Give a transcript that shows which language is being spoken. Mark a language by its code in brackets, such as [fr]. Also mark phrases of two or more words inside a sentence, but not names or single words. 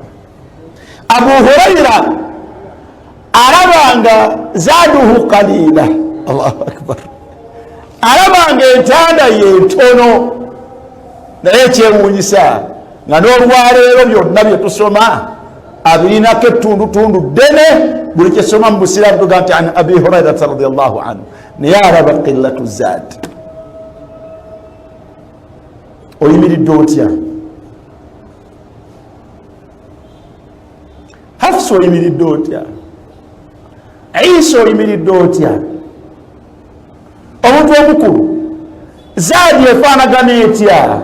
[lg] Abu Huraira alaba nga [ar] زاده قليلا, الله أكبر, [lg] alaba nga entanda ye ntono, naye ekyewuunyisa nga n'olwaleero byonna bye tusoma abirinako ettundutundu ddene, buli kyesoma mu busiraamu tuga nti [ar] عن أبي هريرة رضي الله عنه, [lg] naye alaba [ar] قلة زاد. [lg] oyimiridde otya? Hafsa oyimiridde otya? Isa oyimiridde otya? omuntu omukulu zaadi efaanagana etya?